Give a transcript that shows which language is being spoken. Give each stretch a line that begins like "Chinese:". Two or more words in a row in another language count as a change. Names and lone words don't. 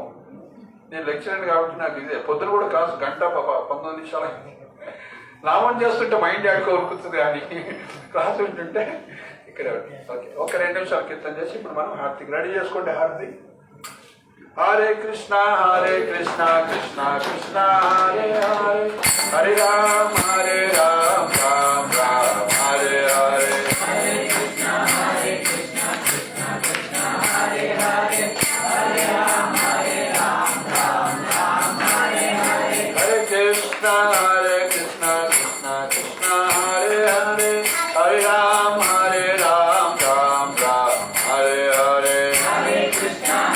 Telugu: నేను లెక్చరర్ కాబట్టి నాకు ఇదే. పొద్దున కూడా క్లాసు 1 గంట 19 నిమిషాలు. నామం చేస్తుంటే మైండ్ ఆడుకోరుకుతుంది కానీ క్లాస్ వింటుంటే ఇక్కడ. ఓకే, ఒక 2 నిమిషాలు కీర్తన చేసి ఇప్పుడు మనం హారతికి రెడీ చేసుకోండి. హారతి.
Sanskrit: హరే కృష్ణ కృష్ణ కృష్ణ హరే హరే, హరే రామ రామ రామ హరే హరే, హరే కృష్ణ కృష్ణ కృష్ణ హరే హరే, హరే రామ రామ రామ హరే హరే, హరే కృష్ణ కృష్ణ కృష్ణ హరే హరే, హరే రామ రామ రామ హరే హరే, హరే కృష్ణ